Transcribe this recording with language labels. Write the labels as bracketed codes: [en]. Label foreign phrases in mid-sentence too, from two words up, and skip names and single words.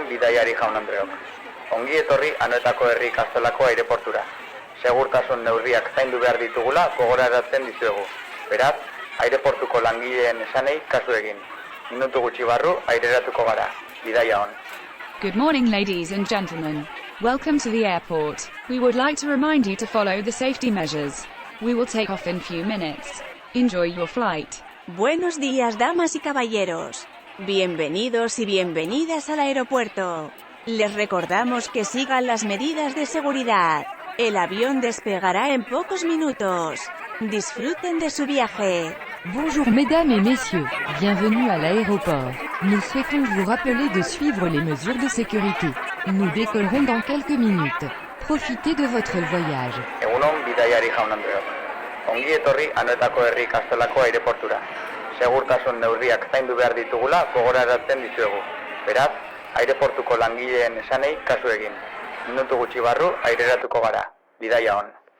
[eu] bidaiari jaun Andreok. Ongi etorri Anoetako herri ikastolako aireportura. Segurtasun neurriak zaindu behar ditugula gogorarazten dizuegu. Beraz, aireportuko langileen esanei kasu egin. Minutu gutxi barru aireratuko gara. Bidaia on. [en] Good morning, ladies and gentlemen. Welcome to the airport. We would like to remind you to follow the safety measures. We will take off in few minutes. Enjoy your flight. [es] Buenos días, damas y caballeros. Bienvenidos y bienvenidas al aeropuerto. Les recordamos que sigan las medidas de seguridad. El avión despegará en pocos minutos. Disfruten de su viaje. [fr] Bonjour mesdames et messieurs, bienvenue à l'aéroport. Nous souhaitons vous rappeler de suivre les mesures de sécurité. Nous décollerons dans quelques minutes. Profitez de votre voyage. [eu] Egunon bidaiari jaun Andreok. Ongi etorri Anoetako herri ikastolako aireportura. Segurtasun neurriak zaindu behar ditugula gogorarazten dizuegu. Beraz, aireportuko langileen esanei kasu egin. Minutu gutxi barru aireratuko gara. Bidaia on.